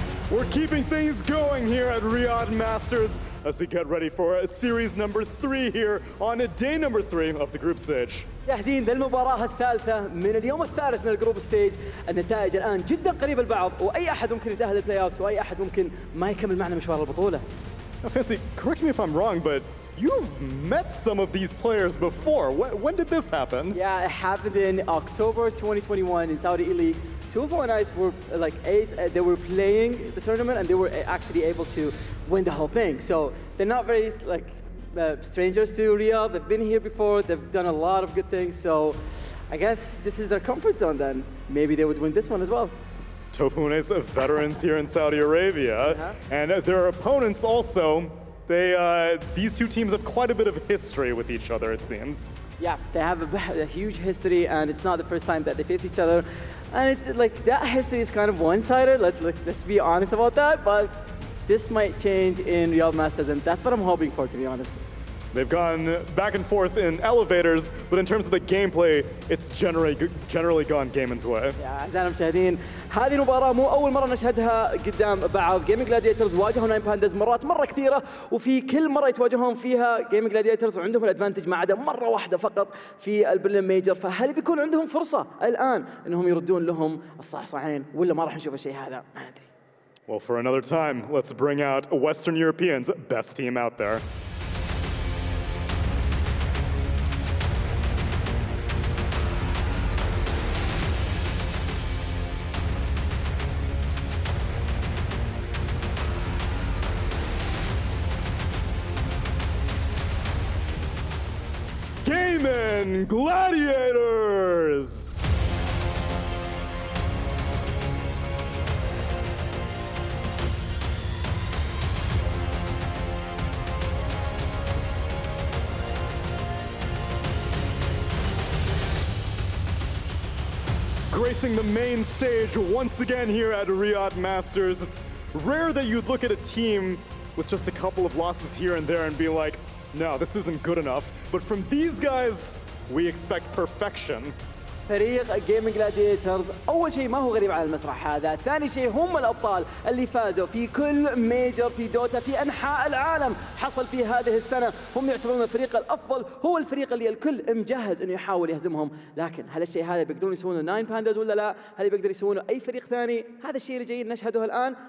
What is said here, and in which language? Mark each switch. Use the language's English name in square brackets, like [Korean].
[English] We're keeping things going here at Riyadh Masters as we get ready for series number 3 here on day number 3 of the group stage. [Arabic] جاهزين للمباراة الثالثة من اليوم الثالث من الجروب ستيج. النتائج الآن جدا قريبة لبعض وأي أحد ممكن يتأهل للبلاي أوفس وأي أحد ممكن ما يكمل معنا مشوار البطولة. [English] Now, Fancy, correct me if I'm wrong, but you've met some of these players before. When did this happen? Yeah, it happened in October 2021 in Saudi Elite. 2-4 and Ice were like ace. They were playing the tournament and they were actually able to win the whole thing. So they're not very like strangers to Riyadh. They've been here before. They've done a lot of good things. So I guess this is their comfort zone then. Maybe they would win this one as well. Tofune's veterans here in Saudi Arabia, and their opponents also. These two teams have quite a bit of history with each other, it seems. Yeah, they have a huge history, and it's not the first time that they face each other. And it's like that history is kind of one-sided. Let's be honest about that. But this might change in Riyadh Masters, and that's what I'm hoping for, to be honest. They've gone back and forth in elevators, but in terms of the gameplay, it's generally gone Gaimin's way. [Arabic] يا أعزائنا المشاهدين، هذه المباراة مو أول مرة نشهدها قدام بعض. Gaimin Gladiators واجهوا 9Pandas مرات مرة كثيرة، وفي كل مرة يتواجهون فيها Gaimin Gladiators وعندهم الادفانتج ما عدا مرة واحدة فقط في البرلين ميجر. فهل بيكون عندهم فرصة الآن إنهم يردون لهم الصعصعين ولا ما راح نشوف الشيء هذا؟ ما ندري. [English] Well, for another time, let's bring out Western Europeans' best team out there. Gaimin Gladiators! Gracing the main stage once again here at Riyadh Masters. It's rare that you'd look at a team with just a couple of losses here and there and be like, no, this isn't good enough. But from these guys, we expect perfection. [Arabic] فريق Gaimin Gladiators أول شيء ما هو غريب على المسرح هذا، ثاني شيء هم الأبطال اللي فازوا في كل ميجر في دوتا في أنحاء العالم حصل في هذه السنة. هم يعتبرون الفريق الأفضل، هو الفريق اللي الكل مجهز إنه يحاول يهزمهم. لكن هل الشيء هذا بيقدرون يسوونه 9Pandas ولا لا؟ هل بيقدر يسوونه أي فريق ثاني؟ هذا الشيء اللي جايين نشهده الآن.